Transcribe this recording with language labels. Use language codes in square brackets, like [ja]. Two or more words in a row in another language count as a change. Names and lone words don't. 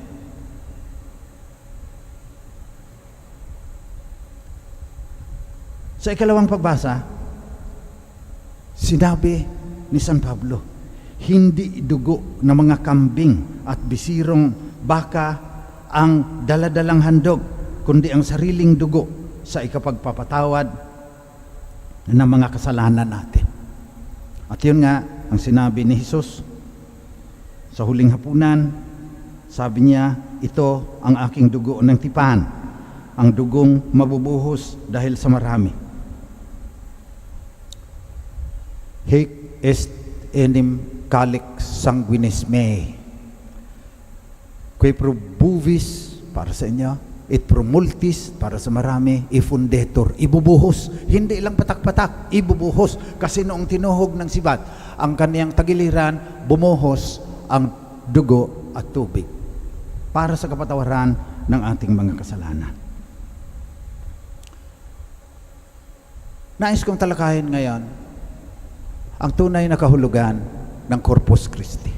[tl] Sa ikalawang pagbasa, sinabi ni San Pablo, hindi dugo ng mga kambing at bisirong baka ang daladalang handog, kundi ang sariling dugo sa ikapagpapatawad ng mga kasalanan natin. At yun nga ang sinabi ni Jesus sa huling hapunan. Sabi niya, ito ang aking dugo ng tipan, ang dugong mabubuhos dahil sa marami. [la] Hic est enim calix sanguinis mei, quae pro bovis, [tl] para sa inyo, [la] et pro multis, [tl] para sa marami, ifundetur, ibubuhos, hindi lang patak-patak, ibubuhos, kasi noong tinuhog ng sibat, ang kaniyang tagiliran, bumuhos ang dugo at tubig, para sa kapatawaran ng ating mga kasalanan. Nais kong talakayin ngayon ang tunay na kahulugan ng Corpus Christi.